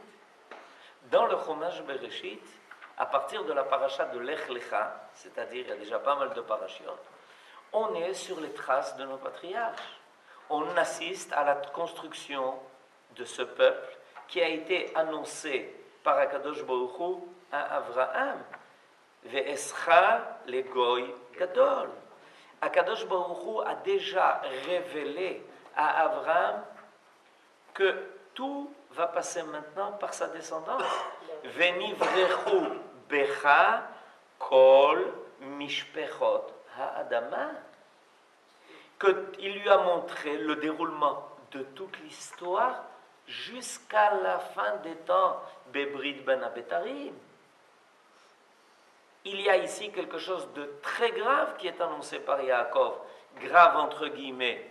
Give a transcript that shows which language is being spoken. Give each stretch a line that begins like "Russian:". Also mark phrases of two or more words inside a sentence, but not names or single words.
French: Dans le Chumash Bereshit, à partir de la paracha de Lech Lecha, c'est-à-dire il y a déjà pas mal de parachiotes, on est sur les traces de nos patriarches. On assiste à la construction de ce peuple qui a été annoncé par
Hebrew: הקדוש ברוך הוא
French: à Abraham.
Hebrew: ואעשך לגוי גדול. הקדוש ברוך הוא
French: a déjà révélé à Abraham que tout va passer maintenant par sa descendance.
Hebrew: ונברכו בך כל משפחות האדמה.
French: Qu'il lui a montré le déroulement de toute l'histoire jusqu'à la fin des temps,
Hebrew: בברית בין הבתרים.
French: Il y a ici quelque chose de très grave qui est annoncé par Yaakov, grave entre guillemets.